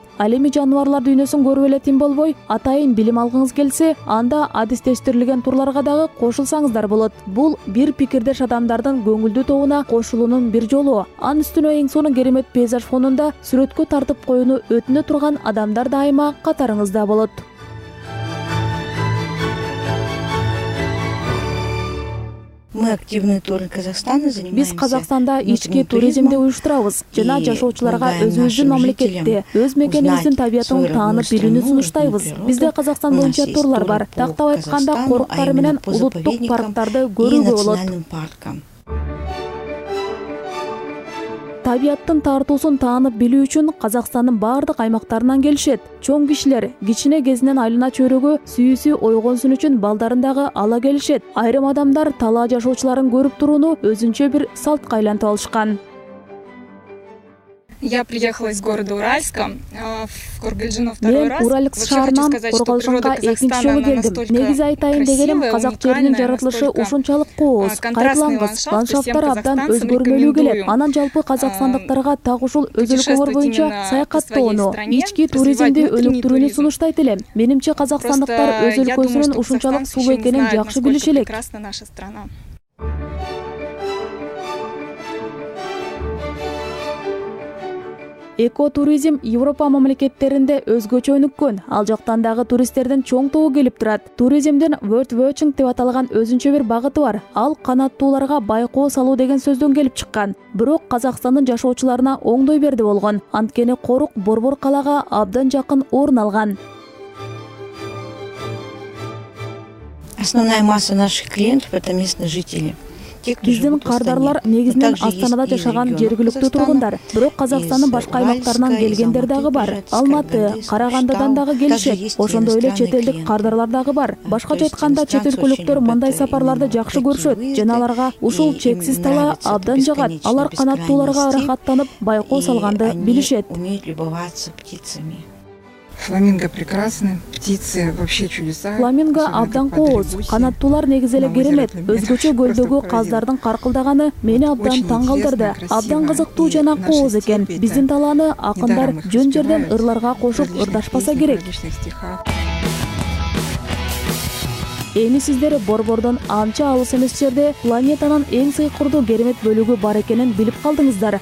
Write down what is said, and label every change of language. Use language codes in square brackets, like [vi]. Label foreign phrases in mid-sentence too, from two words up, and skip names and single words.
[ky] Ал эми жаныбарлар дүйнөсүн көрүп эле тим болбой, атайын билим алгыңыз келсе, анда адистештирилген турларга дагы кошулсаңыздар болот. Бул бир пикирдеш адамдардын көңүлдүү тобуна кошулуунун бир жолу. Анын үстүнө эң сонун керемет пейзаж фонунда сүрөткө тартып коюуну өтүнө турган адамдар дайыма катарыңызда болот. [ru] Мы активны туры Казахстана занимаемся. [ky] Биз Казакстанда ички туризмди уюштурабыз жана жашоочуларга өзүбүздүн мамлекетти, өз мекенибиздин табиятын таанып билүүнү сунуштайбыз. Бизде Казакстан боюнча турлар бар. Тактап айтканда коруктар менен улуттук парктарды көрүүгө болот. Табияттын тартуусун таанып билүү үчүн Казакстандын бардык аймактарынан келишет. Чоң кишилер кичине кезинен айлана чөйрөгө сүйүүсү ойгонсун үчүн балдарын дагы ала келишет. Айрым адамдар талаа жашоочуларын көрүп турууну өзүнчө бир салтка айлантып алышкан. [ru] Я приехала из города Уральска в Коргалжино второй раз. [ky] Мен Уральск шаарынан Коргалжынга экинчи жолу келдим. Негизи айтайын дегеним, казак жеринин жаратылышы ушунчалык кооз, кайталангыс, ландшафттар абдан өзгөрмөлүү келет. Анан жалпы казакстандыктарга так ушул өз өлкөңөр боюнча саякаттоону, ички туризмди өнүктүрүүнү сунуштайт элем. Менимче казакстандыктар өз өлкөсүнүн ушунчалык сулуу экенин жакшы билиши элек. Экотуризм Европа мамлекеттеринде өзгөчө өнүккөн. Ал жактан дагы туристтердин чоң тобу келип турат. Туризмдин [en] bird watching [ky] деп аталган өзүнчө бир багыты бар. Ал канаттууларга байкоо салуу деген сөздөн келип чыккан. Бирок Казакстандын жашоочуларына оңдой берди болгон. Анткени корук Борбор калаага абдан жакын орун алган. [ru] Основная масса наших клиентов — это местные жители. [ky] Биздин кардарлар негизинен Астанада жашаган жергиликтүү тургундар. Бирок Казакстандын башка аймактарынан келгендер дагы бар. Алматы, Карагандыдан дагы келишет. Ошондой эле чет элдик кардарлар дагы бар. Башкача айтканда чет өлкөлүктөр мындай сапарларды жакшы көрүшөт жана аларга ушул чексиз талаа абдан жагат. Алар канаттууларга ырахаттанып байкоо салганды билишет. [ru] Фламинго прекрасны, птицы вообще чудеса. [ky] Фламинго абдан кооз, канаттуулар негизи эле керемет. Өзгөчө көлдөгү каздардын каркылдаганы мени абдан таң калтырды. Абдан кызыктуу жана кооз экен. Биздин талааны акындар жөн жерден ырларга кошуп ырдашпаса керек. Эми сиздер Борбордон анча алыс эмес жерде планетанын эң сыйкырдуу керемет бөлүгү бар экенин билип калдыңыздар.